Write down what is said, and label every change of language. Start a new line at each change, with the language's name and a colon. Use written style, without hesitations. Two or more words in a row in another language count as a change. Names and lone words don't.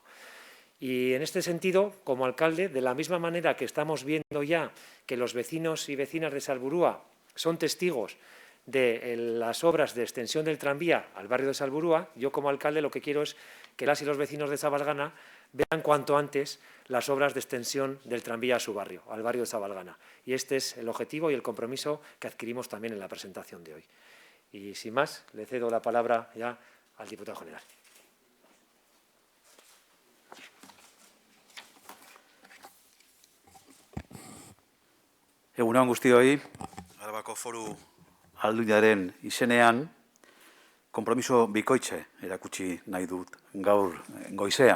Spanish: Y en este sentido, como alcalde, de la misma manera que estamos viendo ya que los vecinos y vecinas de Salburua son testigos de las obras de extensión del tranvía al barrio de Salburua, yo como alcalde lo que quiero es que las y los vecinos de Sabalgana vean cuanto antes las obras de extensión del tranvía a su barrio, al barrio de Sabalgana. Y este es el objetivo y el compromiso que adquirimos también en la presentación de hoy. Y sin más, le cedo la palabra ya al diputado general.
Basque: Egun on guztioi, Arabako Foru Aldundiaren izenean, konpromiso bikoitze erakutsi nahi dut gaur goizean.